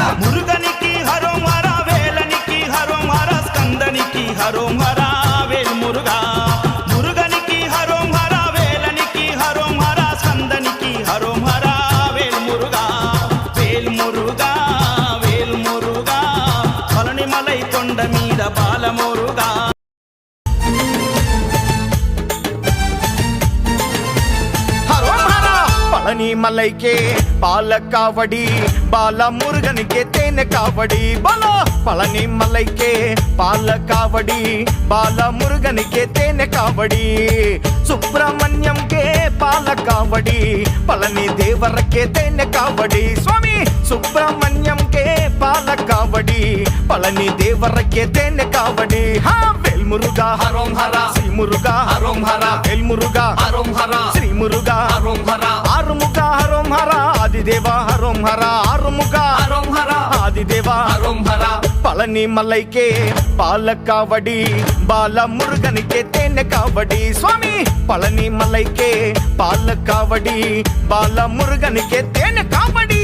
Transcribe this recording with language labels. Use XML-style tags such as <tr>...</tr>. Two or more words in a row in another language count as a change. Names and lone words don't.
<te>మురుగనికి హరోం హర వేలనికి హరోం హర స్కందనికి హరోం హర వేల్ మురుగా మురుగనికి హరోం హర వేలనికి హరోం హర స్కందనికి హరోం హర వేల్ మురుగా వేల్ మురుగా వేల్ మురుగా పళనిమలై కొండ మీద బాలమురుగా</te> <ta>பழனி மலைக்கே பால காவடி பால முருகனுக்கே தேன காவடி பாலா பழனி மலைக்கே பால காவடி பால முருகனுக்கே தேன காவடி சுப்பிரமணியம் கே பால காவடி பழனி தேவரக்கே தேன காவடி சுவாமி சுப்பிரமணியம் கே பால காவடி பழனி தேவரக்கே தேன காவடி ஹா வேல் முருகா</ta> <te>హరోం హర శ్రీ మురుగా హరోం హర వేల్ మురుగా హరోం హర శ్రీ మురుగా హరోం హర ఆరుముఖ హరోం హర ఆదిదేవ హరోం హర ఆరుముఖ హరోం హర ఆదిదేవ హరోం హర పళని మలైకే పాల కావడి బాల మురుగనికే తేనె కావడి స్వామి పళని మలైకే పాల కావడి బాల మురుగనికే తేనె కావడి</te>